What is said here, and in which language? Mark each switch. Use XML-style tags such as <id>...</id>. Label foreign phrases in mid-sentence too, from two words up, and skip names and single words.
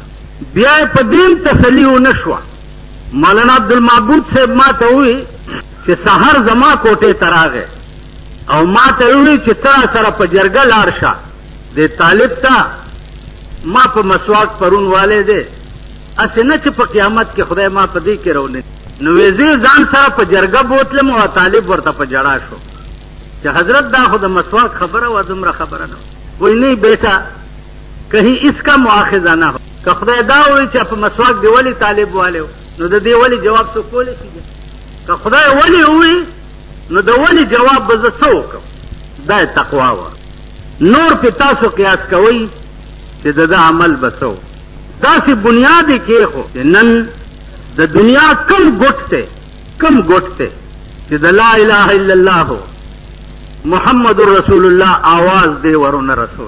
<ps>بیا یې په دین تسلي ونه شوه. مولانا عبدالمعبود صاحب ما ته ووی چې سحر زما کوټې ته راغی او ما ته ووی چې ته سره په جرګه لاړ شه دې طالب ته ما په مسواک پرون والی دی، هسې نه چې په قیامت کې خدای ما په دې کې رونی. نو ویزې ځان سره په جرګه بوتلم او طالب ورته په جړا شو چې حضرت دا خو د مسواک خبره وه، دومره خبره نه وای نه</ps> <ur>بیٹا کہیں اس کا مؤاخذہ نہ ہو.</ur> <ps>که خدای دا وایي چې په مسواک دی ولې طالب والی نو د دې ولې جواب څوک کولی شي؟ که خدای ولې وایي نو د ولې جواب به زه څه وکړم؟ دا یې تقوا وه. نور پې تاسو قیاس کوئ چې د ده عمل به څه و. داسې بنیاد یې کېښو چې نن د دنیا کم ګوټ دی چې د</ps> <ar>لا اله الا الله محمد رسول الله</ar> <ps>آواز دی ورونه رسول.</ps>